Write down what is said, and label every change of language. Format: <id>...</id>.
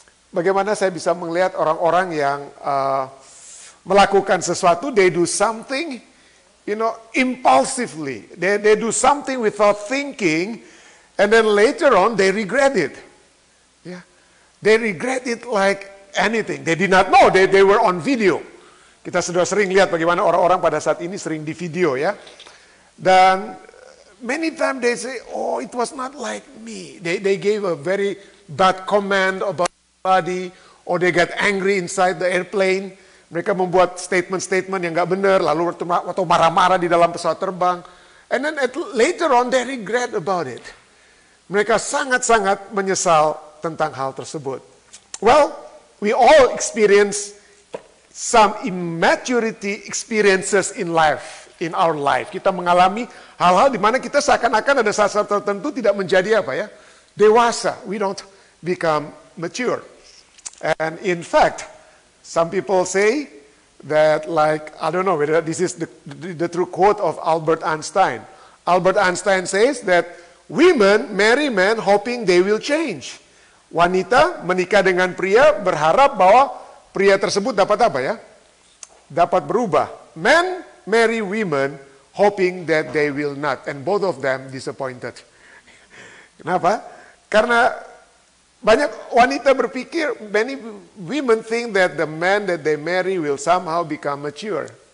<id>Bagaimana saya bisa melihat orang-orang yang melakukan sesuatu,</id> <en>they do something, you know, impulsively. They do something without thinking, and then later on they regret it. Yeah, they regret it like anything. They did not know they were on video.</en> <id>Kita sudah sering lihat bagaimana orang-orang pada saat ini sering di video ya.</id> <en>Dan many times they say, oh, it was not like me. They gave a very bad comment about somebody, or they get angry inside the airplane.</en> <id>Mereka membuat statement-statement yang nggak benar, lalu atau marah-marah di dalam pesawat terbang.</id> <en>And then later on they regret about it.</en> <id>Mereka sangat-sangat menyesal tentang hal tersebut.</id> <en>Well, we all experience some immaturity experiences in life, in our life.</en> <id>Kita mengalami hal-hal di mana kita seakan-akan ada saat-saat tertentu tidak menjadi apa ya, dewasa.</id> <en>We don't become mature. And in fact, some people say that, like, I don't know whether this is the true quote of Albert Einstein. Albert Einstein says that women marry men hoping they will change.</en> <id>Wanita menikah dengan pria berharap bahwa pria tersebut dapat apa ya? Dapat berubah.</id> <en>Men marry women hoping that they will not. And both of them disappointed.</en> <id>Kenapa? Karena banyak wanita berpikir,</id> <en>many women think that the man that they marry will somehow become mature.</en>